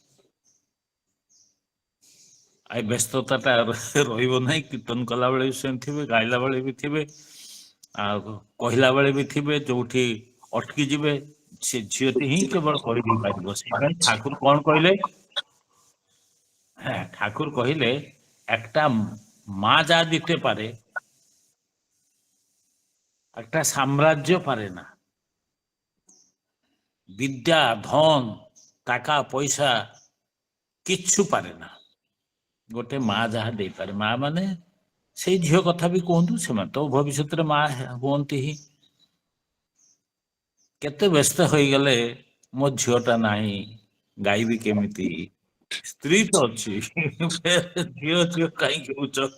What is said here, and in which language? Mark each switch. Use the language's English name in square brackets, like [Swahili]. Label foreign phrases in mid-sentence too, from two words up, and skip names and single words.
[Odia] ଆଉ ବ୍ୟସ୍ତତାଟା ରହିବ ନାହିଁ। କୀର୍ତ୍ତନ କଲା ବେଳେ ବି ସେମିତି ଥିବେ, ଗାଇଲା ବେଳେ ବି ଥିବେ, ଆଉ କହିଲା ବେଳେ ବି ଥିବେ। ଯୋଉଠି ଅଟକି ଯିବେ ସେ ଝିଅଟି ହିଁ କେବଳ କହିଦେଇ ପାରିବ। ସେଇପାଇଁ ଠାକୁର କଣ କହିଲେ? [Bangla] ঠাকুর কহিলে একটা মা যা দিতে পারে একটা সাম্রাজ্য পারে না। বিদ্যা, ধন, টাকা পয়সা কিচ্ছু পারে না। [Odia] ଗୋଟେ ମା ଯାହା ଦେଇପାରେ। ମା ମାନେ ସେଇ ଝିଅ କଥା ବି କୁହନ୍ତୁ, ସେମାନେ ତ ଭବିଷ୍ୟତରେ ମା ହୁଅନ୍ତି ହିଁ। କେତେ ବ୍ୟସ୍ତ ହୋଇଗଲେ, ମୋ ଝିଅଟା ନାହିଁ, ଗାଇବି କେମିତି? ସ୍ତ୍ରୀ ତ ଅଛି, ଝିଅ କାହିଁକି ହଉଛ?